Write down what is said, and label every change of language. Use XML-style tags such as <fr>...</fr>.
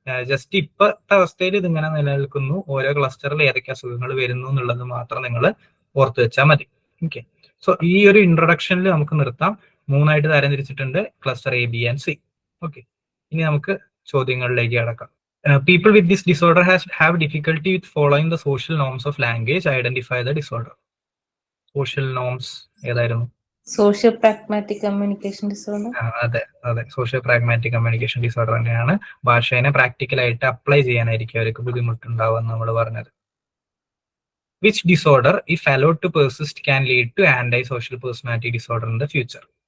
<ml>Just ഇപ്പോഴത്തെ അവസ്ഥയിൽ ഇതിങ്ങനെ നിലനിൽക്കുന്നു. ഓരോ ക്ലസ്റ്ററിൽ ഏതൊക്കെ അസുഖങ്ങൾ വരുന്നു എന്നുള്ളത് മാത്രം നിങ്ങൾ ഓർത്തു വെച്ചാൽ മതി. ഓക്കെ, സോ ഈ ഒരു ഇൻട്രൊഡക്ഷനിൽ നമുക്ക് നിർത്താം. 3 തരംതിരിച്ചിട്ടുണ്ട്, cluster A, B and C. Okay, ഇനി നമുക്ക് ചോദ്യങ്ങളിലേക്ക് കടക്കാം.</ml> <en>People with this disorder have difficulty with following the social norms of language. Identify the disorder.</en> <ml>Social norms ഏതായിരുന്നു? Socio pragmatic communication disorder. അതെ, സോഷ്യോ പ്രാഗ്മാറ്റിക് കമ്മ്യൂണിക്കേഷൻ ഡിസോർഡർ തന്നെയാണ്. ഭാഷേനെ പ്രാക്ടിക്കലായിട്ട് apply ചെയ്യാനായിരിക്കും അവർക്ക് ബുദ്ധിമുട്ടുണ്ടാവുക എന്ന് നമ്മൾ പറഞ്ഞത്.</ml> <en>Which disorder, if allowed to persist, can lead to antisocial personality disorder in the future?</en>